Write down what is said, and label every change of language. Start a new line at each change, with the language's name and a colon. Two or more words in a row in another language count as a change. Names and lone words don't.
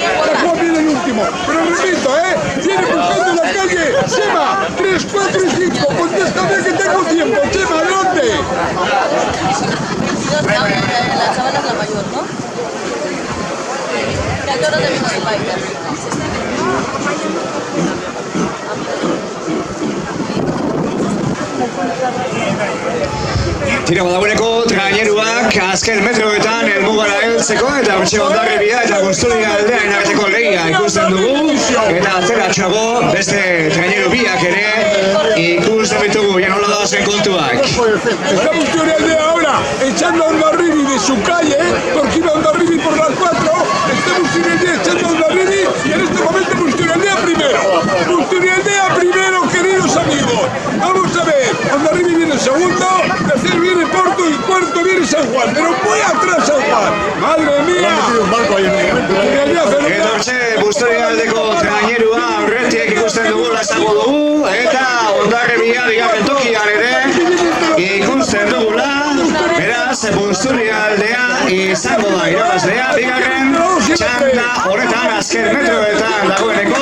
Spanish: San Juan viene el último, pero repito, viene buscando la calle, Chema, 3, 4 y 5, contéstame que tengo tiempo, Chema, adelante. La chavala es la mayor, ¿no? Que a qué hora te vino el baile.
Basque: Tira badagoeneko traineruak azken metroetan helmugara heltzeko eta hortxe Hondarribia eta Busturialdearen arteko lehia ikusten dugu eta atzeratxoago beste traineru biak ere ikusten ditugu, ya nola dagozen kontuak.
Spanish: Está Busturialdea ahora echando a Hondarribia de su calle, porque iba Hondarribia por las 4, está Busturialdea echando a Hondarribia y en este momento Busturialdea primero. Busturialdea primero, queridos amigos. Vamos a ver, Hondarribia viene segundo, tercero viene Porto y cuarto viene San Juan, pero muy atrás San Juan. Madre mía.
Basque: Eta hortxe Busturialdeko trainerua aurretik ikusten dugu lasago dugu eta Hondarribia bigarren tokian ere ikusten dugula. Beraz, Busturialdea izango da irabazlea, bigarren txanda horretan azken metroetan dagoeneko.